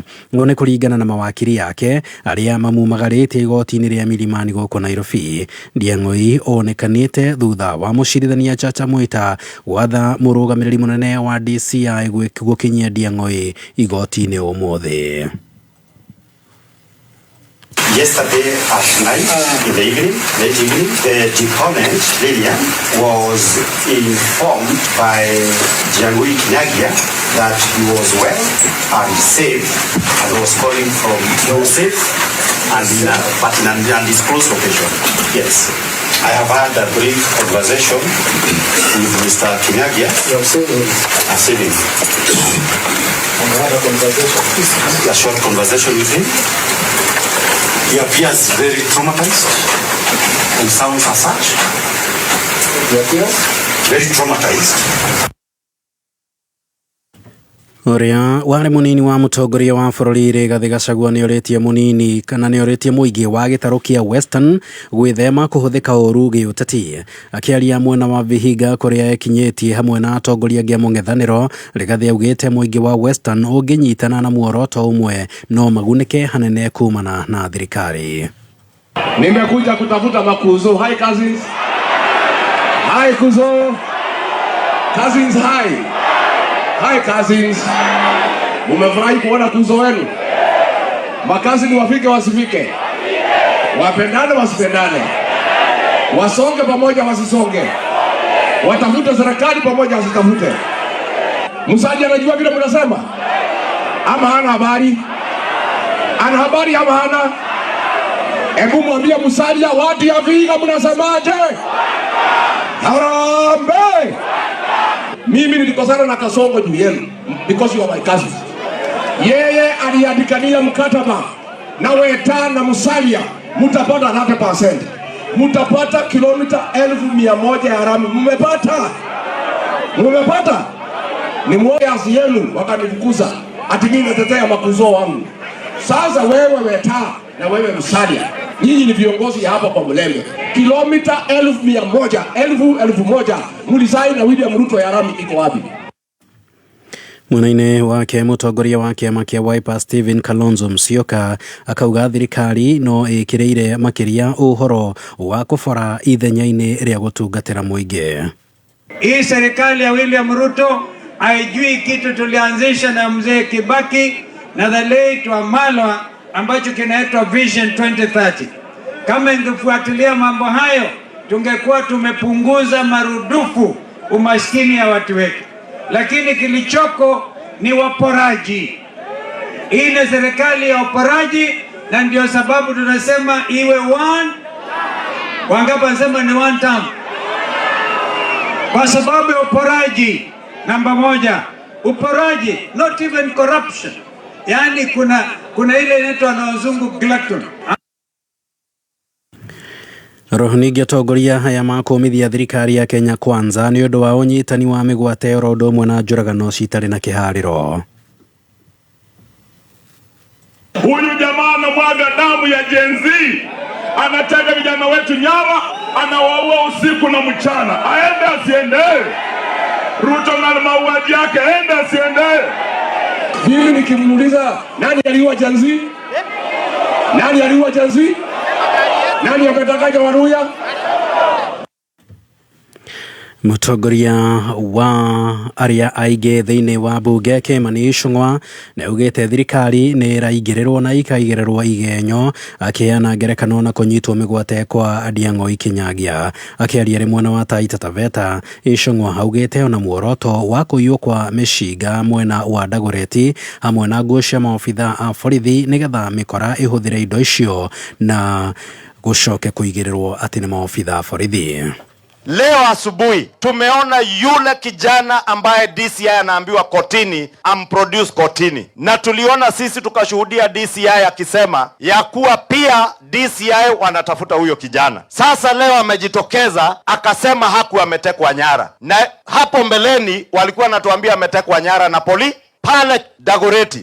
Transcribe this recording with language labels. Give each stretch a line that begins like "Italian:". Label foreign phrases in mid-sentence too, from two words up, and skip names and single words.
Kikuyu: Ngo nĩ kũringana na mawakiri yake arĩa mamumagarĩte igoti-inĩ rĩa Milimani gũkũ Nairobi. Dieng'oi onekanĩte thutha wa mũcirithania Chacha Mwita gwatha mũrũgamĩrĩri mũnene wa DCI gũkinyia Dieng'oi igoti-inĩ ũmũthĩ.
English: Yesterday at night, in the evening, late evening, the deponent, Lillian, was informed by Dieng'oi Kenyagia that he was well and safe and was calling from safe and but in an undisclosed location. Yes. I have had a brief conversation with Mr. Kenyagia. You have seen him? I've seen him. And I had a conversation. A short conversation with him. He appears very traumatized and sounds as such. He appears? Very traumatized.
Kikuyu: Uria wari munini wa mutongoria wa bururi Rigathi Gachagua ni oritie munini kana ni oritie muingi wa gitaro kia Western gwithema kuhuthika uru giuteti akiaria mwena wa Vihiga kuria ekinyetie hamwe na atongoria gia mung'ethaniro. Rigathi augite muingi wa Western unginyitana na muoroto umwe no magunike hanene kumana na thirikari.
Swahili: Nimekuja kutafuta makuzo.
English: Hi cousins. Hi kuzo. Cousins hi. Hi cousins.
Swahili: Umefurahi kuona kuzo wenu? Makazini wafike wasifike? Wapendane wasipendane? Wasonge pamoja wasisonge? Watafute serikali pamoja wasitafute? Musaji anajua vile mnasema? Ama hana habari? Ana habari ama hana? Hebu mwambie Musalia watu ya Vihiga mnasemaje? Harambe! Mimi nilikosana na Kasongo juu yenu
English: because you are my cousin.
Swahili: Yeye aliandikania mkataba na Weta na Musalia mutapata 100%. Mutapata kilomita 1,100 ya rami. Mmepata? Mmepata? ni mmojazi yenu wakanifukuza ati mimi natetea makuzo wangu. Sasa wewe Weta na wewe Musalia, nyinyi ni viongozi hapa kwa Mlembe. Kilomita 1,100 mulisai na William Ruto ya rami iko wapi?
Kikuyu: Mwena-inĩ wake mũtongoria wa kĩama kĩa Wiper Stephen Kalonzo Musyoka akauga thirikari no ĩkĩrĩire makĩria ũhoro wa kũbora ithenya-inĩ rĩa gũtungatĩra mũingĩ.
Swahili: Hii serikali ya William Ruto haijui kitu tulianzisha na mzee Kibaki na
English: the late
Swahili: Wamalwa ambacho kinaitwa Vision 2030. Kama ingefuatilia mambo hayo, tungekuwa tumepunguza marudufu umaskini ya watu wetu. Lakini kilichoko ni waporaji. Hii ni serikali ya uporaji, na ndio sababu tunasema iwe one. Wangapi wanasema ni
English: one term?
Swahili: Kwa sababu ya uporaji. Namba moja, uporaji,
English: not even corruption.
Swahili: Yani kuna ile inaitwa na wazungu glutton.
Kikuyu: Rohningi atongoria haya makumithia thirikari ya Kenya Kwanza ni undu wa unyitani wa migwate oro undu umwe na njuragano citari na kihariro.
Swahili: Huyu jamaa anamwaga damu ya Gen Z, anatega vijana wetu nyara, anawaua usiku na mchana. Aende asiende? Ruto na mauaji yake, aende asiende? Hivi nikimuuliza nani aliua Gen Z? Nani aliua Gen Z? Nani akatakaja Waluya?
Kikuyu: Mũtongoria wa aria aingĩ thĩinĩ wa mbunge Kimani Ichung'wa nĩaugĩte thirikari nĩ ĩraingĩrĩrwo na ikaigĩrĩrwo igenyo, akĩheana ngerekano na kũnyitwo mĩgwate kwa Adiang'o Kinyagia. Akĩaria rĩ mwena wa Taita Taveta, Ichung'wa augĩte ona muoroto wa kũiywo kwa mĩcinga mwena wa Dagoretti hamwe na nguo cia maobitha a borithi nĩgetha mĩkora ĩhũthĩre indo icio na gũcoke kũigĩrĩrwo atĩ nĩ maobitha a borithi.
Swahili: Leo asubuhi tumeona yule kijana ambaye DCI anaambiwa kotini amproduce kotini, na tuliona sisi tukashuhudia DCI akisema ya kuwa pia DCI wanatafuta huyo kijana. Sasa leo amejitokeza akasema hakuwa ametekwa nyara, na hapo mbeleni walikuwa wanatuambia ametekwa nyara na pale Dagoretti.